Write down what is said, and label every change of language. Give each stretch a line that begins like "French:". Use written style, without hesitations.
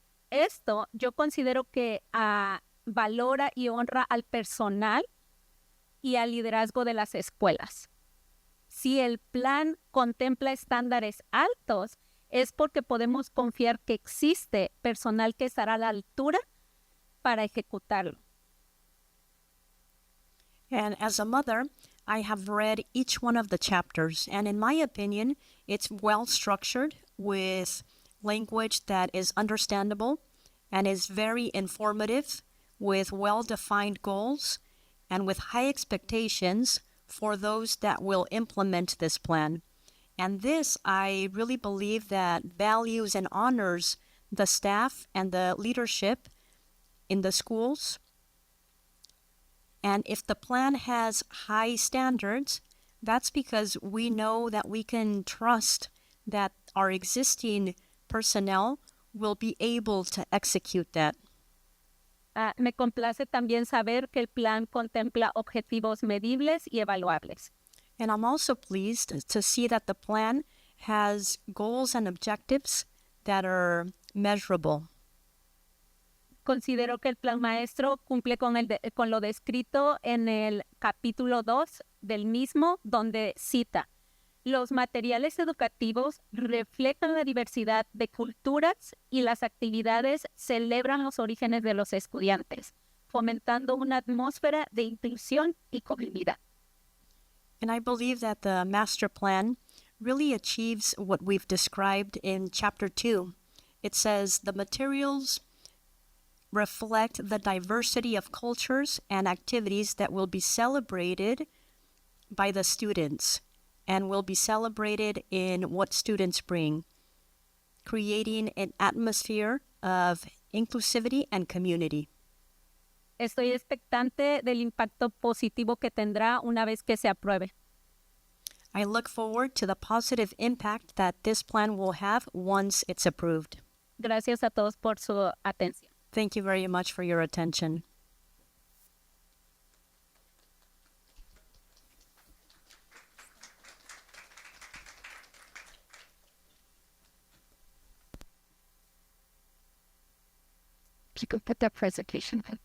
Spanish: Esto yo considero que valora y honra al personal y al liderazgo de las escuelas. Si el plan contempla estándares altos, es porque podemos confiar que existe personal que estará a la altura para ejecutarlo.
English: And as a mother, I have read each one of the chapters, and in my opinion, it's well structured with language that is understandable and is very informative, with well-defined goals and with high expectations for those that will implement this plan. And this, I really believe that values and honors the staff and the leadership in the schools. And if the plan has high standards, that's because we know that we can trust that our existing personnel will be able to execute that.
Spanish: Me complace también saber que el plan contempla objetivos medibles y evaluables.
English: And I'm also pleased to see that the plan has goals and objectives that are measurable.
Spanish: Considero que el plan maestro cumple con lo descrito en el capítulo 2 del mismo, donde cita: los materiales educativos reflejan la diversidad de culturas y las actividades celebran los orígenes de los estudiantes, fomentando una atmósfera de inclusión y comunidad.
English: And I believe that the master plan really achieves what we've described in chapter 2. It says the materials reflect the diversity of cultures and activities that will be celebrated by the students and will be celebrated in what students bring, creating an atmosphere of inclusivity and community.
Spanish: Estoy expectante del impacto positivo que tendrá una vez que se apruebe.
English: I look forward to the positive impact that this plan will have once it's approved.
Spanish: Gracias a todos por su atención.
English: Thank you very much for your attention. You can put that presentation.